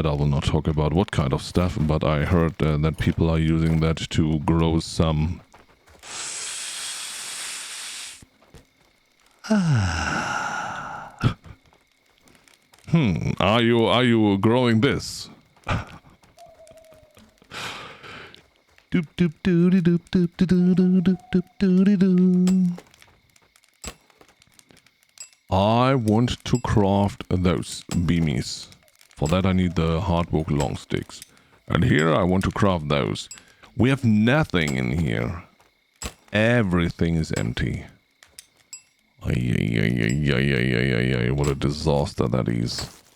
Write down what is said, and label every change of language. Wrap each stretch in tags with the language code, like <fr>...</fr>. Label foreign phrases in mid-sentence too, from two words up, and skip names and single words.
<en>I will not talk about what kind of stuff, but I heard that people are using that to grow some... Are you growing this? Doop doop doody doop doop doop doop doop doody doo. I want to craft those beamies. For that I need the hardwood long sticks. And here I want to craft those. We have nothing in here. Everything is empty. Ay, what a disaster that is.</en>